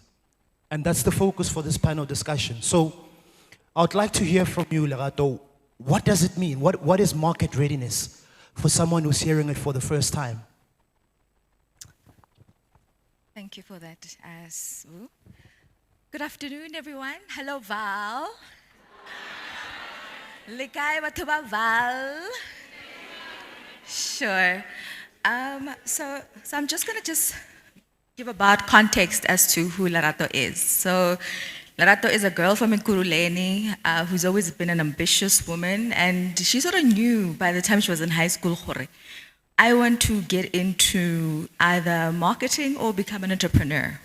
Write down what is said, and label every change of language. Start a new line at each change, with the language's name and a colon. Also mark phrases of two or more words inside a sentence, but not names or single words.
English: And that's the focus for this panel discussion. So I would like to hear from you, Lerato. What does it mean? What is market readiness for someone who's hearing it for the first time? Thank you for that, Sue. Good afternoon, everyone. Hello,
Southern Sotho: Vaal. Likai batho ba Vaal.
English: Sure. So I'm just going to give about context as to who Lerato is. So Lerato is a girl from Nkuruleni who's always been an ambitious woman, and she sort of knew by the time she was in high school, I want to get into either marketing or become an entrepreneur.